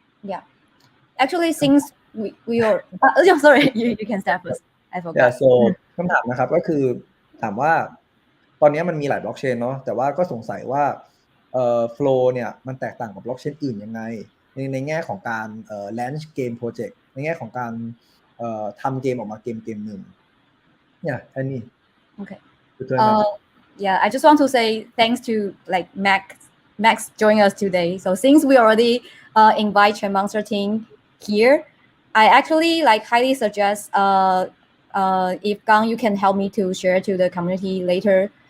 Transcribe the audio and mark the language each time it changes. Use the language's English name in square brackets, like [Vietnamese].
[English] yeah actually since we are sorry you can start first I forgot yeah so [Thai] คำถามนะครับก็คือถามว่าตอนนี้มันมีหลายบล็อกเชนเนาะแต่ว่าก็สงสัยว่าFlow เนี่ยมันแตกต่างกับบล็อกเชนอื่นยังไงในแง่ของการlaunch game project ในแง่ของการทำเกมออกมาเกมหนึ่ง [English] Yeah, Annie. Okay. Yeah, I just want to say thanks to like Max joining us today. So since we already invite Chainmonster team here, I actually like highly suggest if Gang you can help me to share to the community later.